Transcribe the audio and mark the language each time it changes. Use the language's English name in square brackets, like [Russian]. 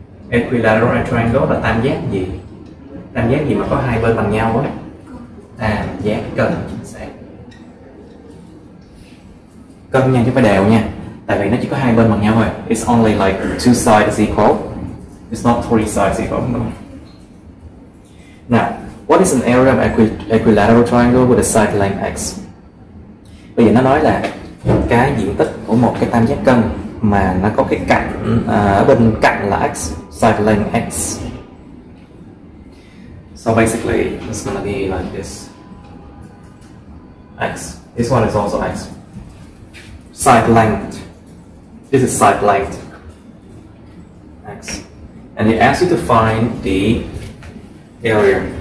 [Vietnamese] Equilateral and triangle là tam giác gì? Tam giác gì mà có hai bên bằng nhau á? Tam giác cân, chính xác. Cân nha chứ phải đều nha. Tại vì nó chỉ có hai bên bằng nhau thôi. [English] It's only like two sides equal. It's not three sides equal. No. Now, what is an area of equilateral triangle with a side length x? [Vietnamese] Bây giờ nó nói là cái diện tích của một cái tam giác cân mà nó có cái cạnh ở bên cạnh là x, side length x. [English] So basically, it's gonna be like this. X. This one is also x. Side length. This is side length. X. And they ask you to find the area.